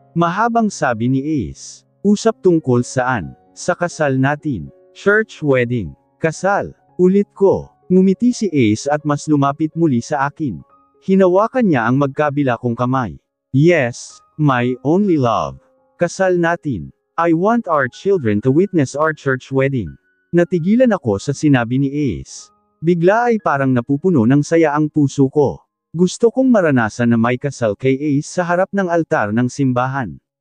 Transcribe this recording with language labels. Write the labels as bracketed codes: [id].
[tl] Mahabang sabi ni Ace. Usap tungkol saan? Sa kasal natin. Church wedding. Kasal. Ulit ko. Ngumiti si Ace at mas lumapit muli sa akin. Hinawakan niya ang magkabila kong kamay. [en] Yes, my only love. [tl] Kasal natin. [en] I want our children to witness our church wedding. [tl] Natigilan ako sa sinabi ni Ace. Bigla ay parang napupuno ng saya ang puso ko. Gusto kong maranasan na may kasal kay Ace sa harap ng altar ng simbahan.